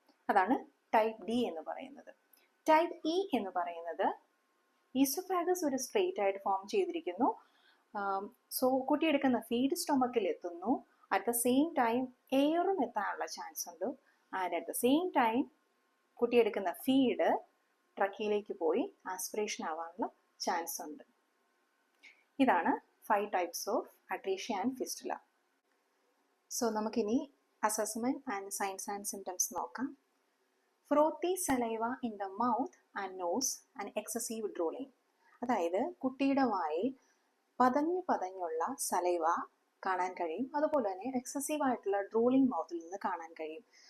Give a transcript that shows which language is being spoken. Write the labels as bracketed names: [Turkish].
[Malayalam] അതാണ് type D എന്ന് പറയുന്നത്. ടൈപ്പ് ഇ എന്ന് പറയുന്നത് ഈസോഫാഗസ് ഒരു സ്ട്രെയിറ്റ് ആയിട്ട് ഫോം ചെയ്തിരിക്കുന്നു. സോ കുട്ടി എടുക്കുന്ന ഫീഡ് സ്റ്റൊമക്കിൽ എത്തുന്നു. [English] at the same time [Malayalam] എയറും എത്താനുള്ള ചാൻസ് ഉണ്ട്. [English] and at the same time [Malayalam] കുട്ടി എടുക്കുന്ന ഫീഡ് ട്രക്കിയിലേക്ക് പോയി ആസ്പിറേഷൻ ആവാനുള്ള ചാൻസ് ഉണ്ട്. [English] ഇതാണ് 5 types of atresia and fistula. [Malayalam] So നമുക്കിനി assessment and signs and symptoms നോക്കാം. [English] Frothy saliva in the mouth and nose and excessive drooling. [Malayalam] അതായത് കുട്ടിയുടെ വായിൽ പതഞ്ഞുള്ള സലൈവ കാണാൻ കഴിയും. അതുപോലെ തന്നെ എക്സസീവ് ആയിട്ടുള്ള ഡ്രൂളിംഗ് മൗത്തിൽ നിന്ന് കാണാൻ കഴിയും.